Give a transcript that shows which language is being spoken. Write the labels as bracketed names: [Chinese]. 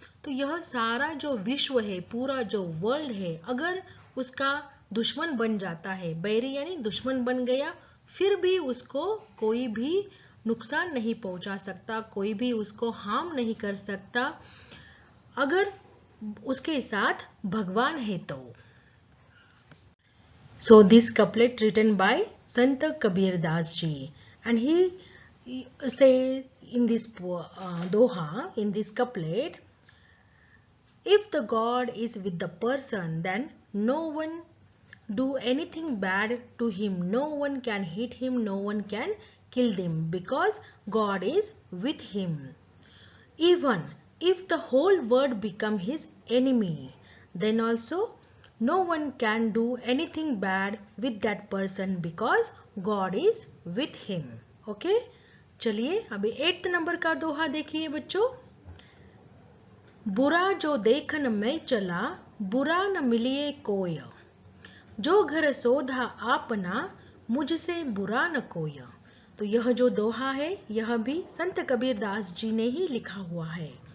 [Hindi] तो यह सारा जो विश्व है, पूरा जो वर्ल्ड है, अगर उसका दुश्मन बन जाता है, बैरी यानी दुश्मन बन गया, फिर भी उसको कोई भी नुकसान नहीं पहुंचा सकता, कोई भी उसको हार्म नहीं कर सकता, अगर उसके साथ भगवान है तो। [English] So this couplet written by Sant Kabir Das ji, and he say in this doha, in this couplet, if the God is with the person, then no one do anything bad to him, no one can hit him, no one can kill him, because God is with him. Even if the whole world become his enemy, then also no one can do anything bad with that person, because God is with him. Okay? [Hindi] चलिए अभी 8th number का दोहा देखिए बच्चों, बुरा जो देखन मैं चला, बुरा न मिलिए कोय, जो घर सोधा आपना, मुझसे बुरा न कोय। तो यह जो दोहा है, यह भी संत कबीर दास जी ने ही लिखा हुआ है।